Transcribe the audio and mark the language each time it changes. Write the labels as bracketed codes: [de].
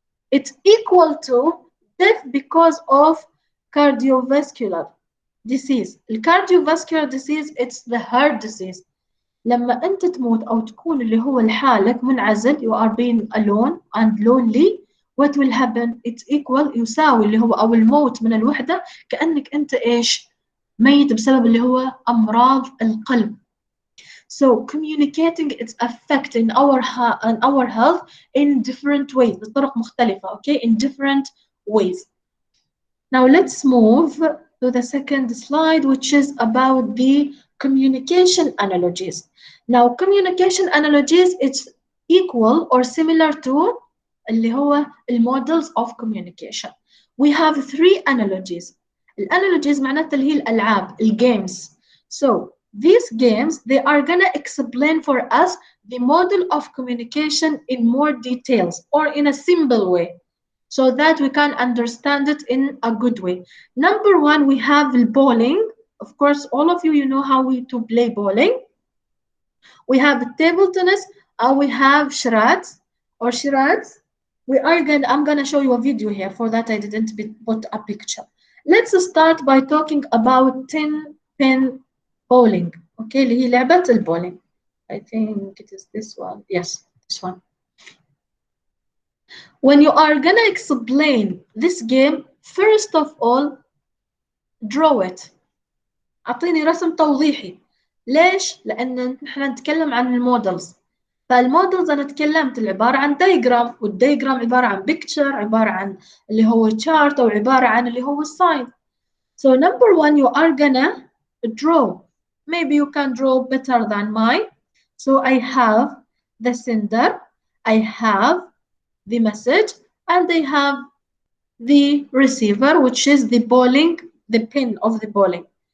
[en] It's equal to death because of cardiovascular disease. The cardiovascular disease, it's the heart disease. [ar] لما أنت تموت أو تكون اللي هو لحالك منعزل, [en] you are being alone and lonely, what will happen? It's equal, [ar] يساوي اللي هو أو الموت من الوحدة, كأنك أنت إيش؟ ميت بسبب اللي هو أمراض القلب. [en] So communicating, it's affecting our health in different ways, [ar] بطرق مختلفة, [en] okay, in different ways. Now let's move to the second slide, which is about the communication analogies. Now communication analogies, it's equal or similar to [ar] اللي هو [en] models of communication. We have 3 analogies. [ar] الانالوجيز معناتها اللي هي الألعاب, الgames. [en] So these games, they are gonna explain for us the model of communication in more details or in a simple way, so that we can understand it in a good way. Number 1, we have bowling. Of course, all of you, you know how to play bowling. We have table tennis, and we have charades or charades. I'm gonna show you a video here. For that, I didn't put a picture. Let's start by talking about 10-pin bowling. [ar] Okay, اللي هي لعبة البولينج. [en] I think it is this one. Yes, this one. When you are gonna explain this game, first of all, draw it. [ar] أعطيني رسم توضيحي. ليش؟ لأن نحن نتكلم عن المودلز. فالمودلز أنا تكلمت اللي عبارة عن دايجرام، والدايجرام عبارة عن بيكتشر، عبارة عن اللي هو chart، أو عبارة عن اللي هو sign. [en] So number 1, you are gonna draw. Maybe you can draw better than mine. So I have the sender, I have the message, and I have the receiver, which is the bowling, the pin of the bowling.